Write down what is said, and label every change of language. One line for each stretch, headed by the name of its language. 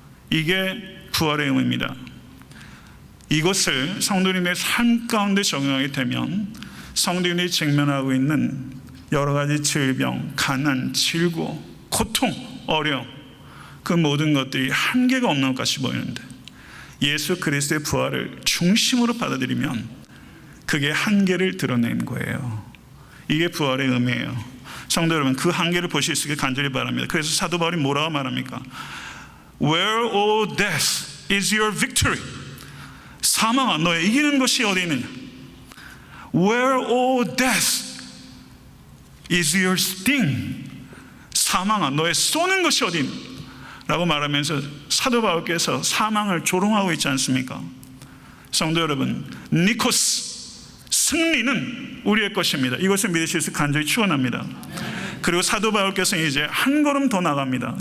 Korean: 이게 부활의 의미입니다. 이것을 성도님의 삶 가운데 적용하게 되면 성도님이 직면하고 있는 여러 가지 질병, 가난, 질고, 고통, 어려움, 그 모든 것들이 한계가 없는 것 같이 보이는데 예수 그리스도의 부활을 중심으로 받아들이면 그게 한계를 드러낸 거예요. 이게 부활의 의미예요. 성도 여러분, 그 한계를 보실 수 있게 간절히 바랍니다. 그래서 사도 바울이 뭐라고 말합니까?
English: Where, O death, is your victory?
Korean: 사망아, 너의 이기는 것이 어디 있느냐?
English: Where, O death, is your sting?
Korean: 사망아, 너의 쏘는 것이 어디 있느냐? 라고 말하면서 사도 바울께서 사망을 조롱하고 있지 않습니까? 성도 여러분, 니코스, 승리는 우리의 것입니다. 이것을 믿으실 수 간절히 축원합니다. 그리고 사도 바울께서 이제 한 걸음 더 나갑니다.